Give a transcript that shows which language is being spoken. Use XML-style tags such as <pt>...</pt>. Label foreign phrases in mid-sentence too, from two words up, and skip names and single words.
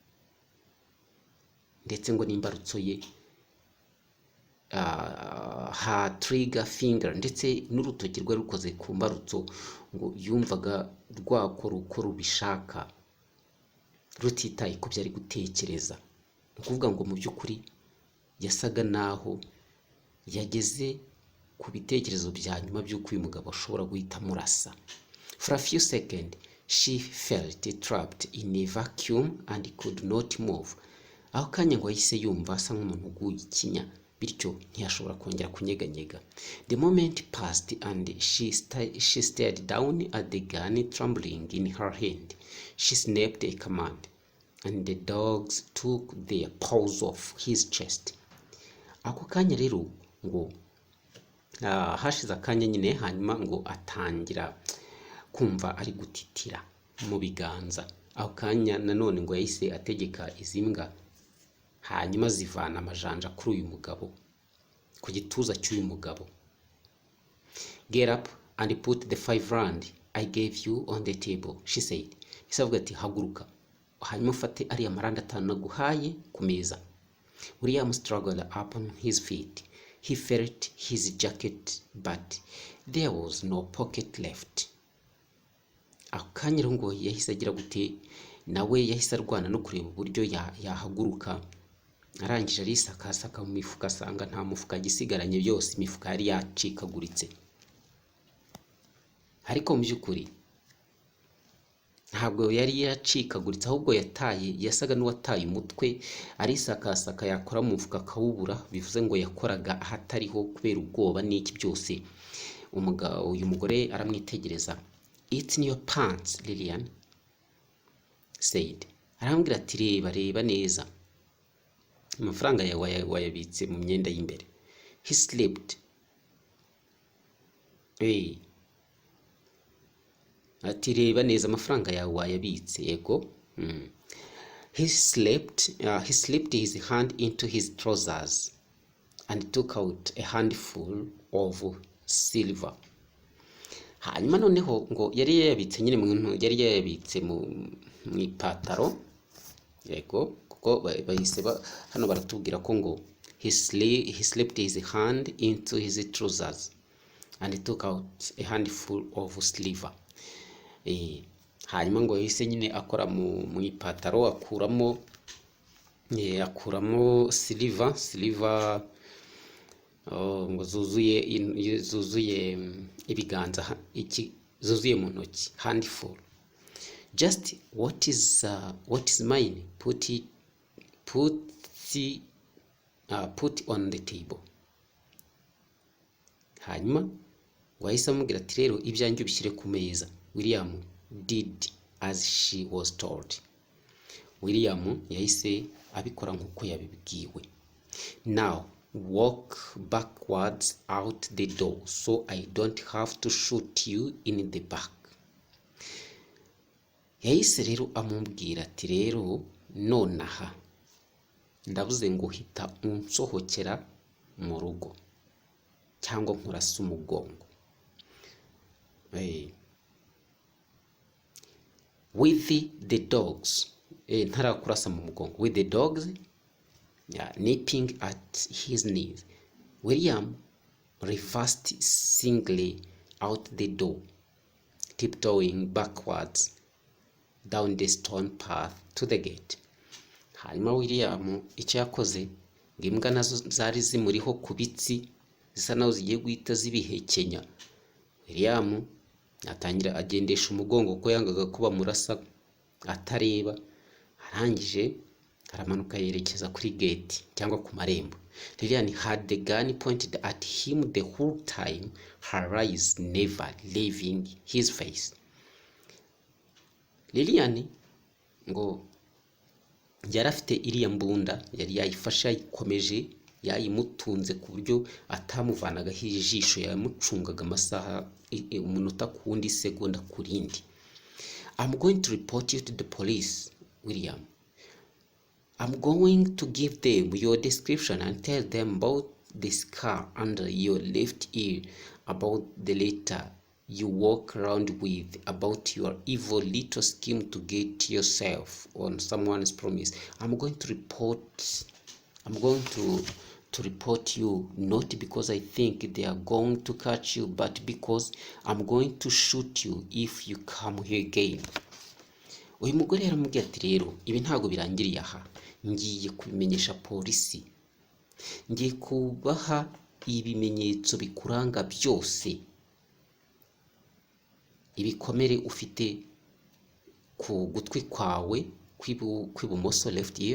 <rw>Ndetse ngo n'imbarutso ye,</rw> <en>her trigger finger</en> <rw>ndetse n'urutoki rwe rukoze ku mbarutso ngo yumvaga rwakora uko rubishaka rutitaye ku byari gutekereza. Ni ukuvuga ngo mu by'ukuri yasaga naho yageze ku bitekerezo bya nyuma by'uko uyu mugabo ashobora guhita amurasa.</rw> <en>For a few seconds she felt trapped in a vacuum and could not move.</en> <rw>Aho kanya ngo yahise yumva asa nk'umuntu uguye ikinya, bityo ntiyashobora kongera kunyeganyega.</rw> <en>The moment passed and she stared down at the gun trembling in her hand. She snapped a command and the dogs took their paws off his chest.</en> <rw>Ako kanya rero ngo hashize akanya nyine, hanyuma ngo atangira kumva ari gutitira mu biganza. Aho kanya nanone ngo yahise ategeka izi mbwa, hanyuma zivana amajanja kuri uyu mugabo, ku gituza cy'uyu mugabo.</rw> <en>Get up and put the 5 rand I gave you on the table, she said.</en> <rw>Isavuga ati haguruka hanyuma ufate ariya maranda 5 naguhaye ku meza.</rw> <en>William struggled up on his feet. He felt his jacket, but there was no pocket left.</en> <rw>Akanya ngo yahise agira gute, nawe yahise arwana no kureba uburyo yahaguruka. Arangije arisakasaka mu mifuka, asanga nta mufuka gisigaranye, byose imifuka yari yacikaguritse. Ariko mu by'ukuri ntabwo yari yacikaguritse, ahubwo yasaga n'uwataye umutwe, arisakasaka, yakora mu mufuka akawubura, bivuze ngo yakoraga ahatariho kubera ubwoba n'iki byose. Uyu mugore aramwitegereza.</rw> <en>It's in your pants, Lilian said.</en> <rw>Arambwira ati reba neza, amafaranga yawe wayabitse mu myenda y'imbere.</rw> <en>He slept.</en> <rw>Ati reba neza, amafaranga yawe wayabitse. Yego.</rw> <en>He slipped his hand into his trousers and took out a handful of silver.</en> <rw>Hanyuma noneho ngo yari yayabitse nyine yari yayabitse mu ipataro. Yego, kuko bahise hano baratubwira ko ngo</rw> <en>he slipped his hand into his trousers and took out a handful of silver.</en> <rw>Hanyuma ngo yahise nyine akora mu ipataro akuramo silver ngo zuzuye ibiganza, zuzuye mu ntoki, handful.</rw> <en>Just what is mine, put on the table.</en> <rw>Hanyuma wahise amubwira ati rero ibyanjye ubishyire ku meza.</rw> <en>William did as she was told.</en> <rw>William yahise abikora nk'uko yabibwiwe.</rw> <en>Now walk backwards out the door so I don't have to shoot you in the back.</en> <rw>Yahise rero amubwira ati rero nonaha ndavuze ngo hita unsohokera mu rugo cyangwa nkurasa umugongo.</rw> <en>With the dogs,</en> <rw>ntarakurasa mu mugongo.</rw> <en>With the dogs nipping at his knees, William reversed singly out the door, tiptoeing backwards down the stone path to the gate.</en> <rw>Hanyuma William icyo yakoze, ngo imbwa nazo zari zimuriho ku bitsi zisa naho zigiye guhita zibihekenya. William atangira agendesha umugongo ko yangaga kuba murasa atareba. Arangije aramanuka yerekeza kuri gate cyangwa ku marembo.</rw> <en>Lilian had the gun pointed at him the whole time, her eyes never leaving his face.</en> <rw>Lilian ngo yari afite iriya mbunda, yari yayifashe yayikomeje, yayimutunze ku buryo atamuvanagaho ijisho, yamucungaga amasaha, umunota ku wundi, segonda ku rindi.</rw> <en>I'm going to report you to the police, William. I'm going to give them your description and tell them about the scar under your left ear, about the letter you walk around with, about your evil little scheme to get yourself on someone's promise. I'm going to report you, not because I think they are going to catch you, but because I'm going to shoot you if you come here again.</en> <rw>Uyu mugore yaramubwiye ati rero ibi ntago birangiriye aha, ngiye kubimenyesha polisi, ngiye kubaha ibimenyetso bikuranga byose, ibikomere ufite ku gutwi kwawe kw'ibumoso,</rw> <en>left ear.</en>